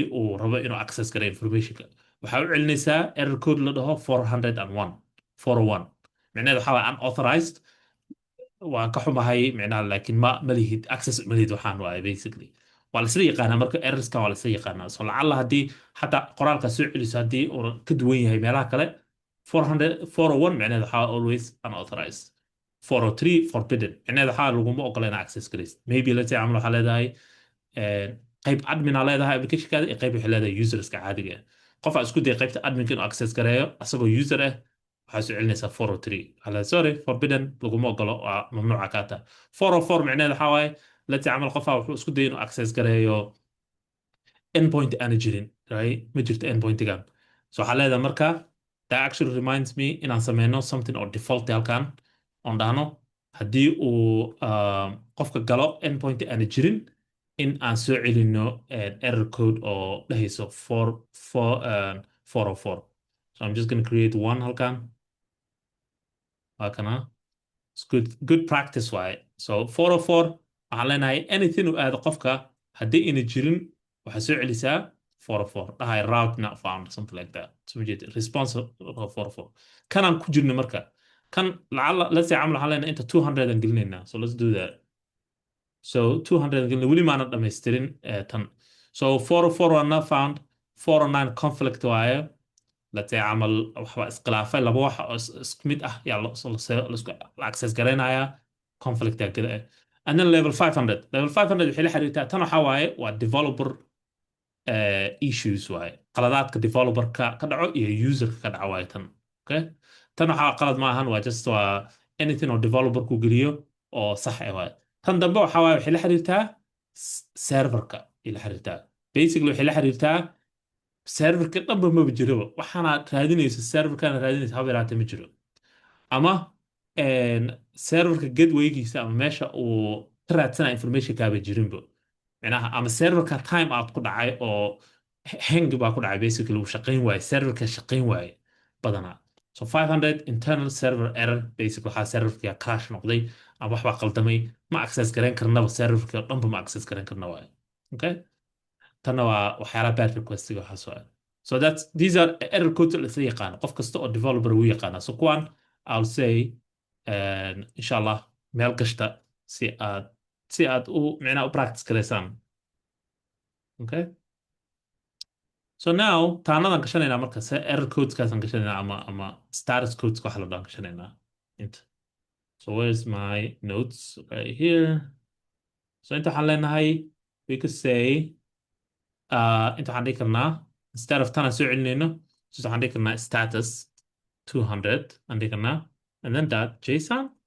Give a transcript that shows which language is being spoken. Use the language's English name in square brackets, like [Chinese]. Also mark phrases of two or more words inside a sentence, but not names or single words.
[Somali] uu rabo inuu access gareeyo informationka waxaa u celinaysaa [English] error code [Somali] la dhaho 401 micnaheedu waxaa waa unauthorized waan ka xumahay micnaha laakiin ma lihid access ma lihid waxaan waaye basically waa la isla yaqaanaa marka errorskan waa la isla yaqaanaa so lacalla haddii xataa qoraalka soo celiso haddii uu ka duwan yahay meelaha kale 401 micnaheedu waxaa [English] always unauthorized [Somali] 403 forbidden micnaheedu waxaa laguma ogola inaa access garaysid maybe [English] let's say [Somali] camal waxaa leedahay qayb admina leedahay applicationkaada iyo qayb waxay leedahay userska caadiga ah qofaa isku daya qaybta adminka inuu access gareeyo asagoo user ah waxaa soo celinaysaa 403 ala [English] sorry forbidden [Somali] laguma ogolo waa mamnuuca kaa tahay 404 micnaheedu waxaa waaye [English] let's say [Somali] camal qofaa wuxuu isku daya inuu access gareeyo endpoint aana jirin right ma jirto endpointigan so waxaa leedahay marka [English] that actually reminds me [Somali] inaan sameyno [English] something or default [Somali] halkan on dhahno haddii uu qofka galo endpoint aana jirin in aan soo celino [English] error code [Somali] oo dhehayso 404 [English] so I'm just going to create one [Somali] halkan halkana [English] it's good practice [Somali] waaye so 404 waxaan leenahay anything uu aado qofka haddii ina jirin waxaa soo celisaa 404 dhahay route [English] not found something like that so response 404 [Somali] kanaan ku jirno marka kan lacala [English] let's say [Somali] camal waxaan leenahay inta 200 aan gelinaynaa [English] so let's do that [Somali] so 200 aan gelina weli maanan dhamaystirin tan so 404 waa [English] not found 409 conflict [Somali] waaye [English] let's say [Somali] camal waxba iskhilaafay laba wax oo isku mid ah yaa la access garaynayaa conflict aa gada [English] and then level 500 [Somali] waxay la xiriirtaa tan waxaa waaye waa [English] developer issues [Somali] waaye qaladaadka developerka ka dhaco iyo userka ka dhaco waaye tan okay tan waxaa qalad ma ahan waa just waa anything oo developer ku geliyo oo sax ah waaye tan dambe waxaa waaye waxay la xiriirtaa serverka ay la xiriirtaa basically waxay la xiriirtaa serverka dhanba maba jiroba waxaana raadinaysa serverkana raadinaysa haba yaraatee ma jiro ama serverka gatewaygiisa ama meesha uu ka raadsana information kaaba jirinba micnaha ama serverka [English] time out [Somali] ku dhacay oo hang baa ku dhacay basically uu shaqayn waaye serverka shaqayn waaye badanaa [English] so 500 internal server error basically [Somali] waxaa serverka crash noqday ama waxbaa qaldamay ma access garan karnaba serverka dhanba ma access garan karna waaye okay tanna waa waxyaalaha [English] bad requestiga [Somali] waxaa soo [English] so that's these are error [Somali] codes la isla yaqaano qof kasta oo developer uu yaqaana so kuwan [English] I'll say [Somali] inshallah meel gashta si aad u micnaha u practice garaysaan [English] okay so now [Somali] taanadan gashanaynaa marka se [English] error codeskaasan [Somali] gashanaynaa ama [English] status codes [Somali] waxa la dhaan gashanaynaa inta [English] so where's my notes right here so [Somali] inta waxaan leenahay [English] we could say [Somali] inta waxaan dhihi karnaa [English] instead of [Somali] tanaan soo celinayno so waxaan dhihi karnaa status 200 aan dhihi karnaa [English] and then that json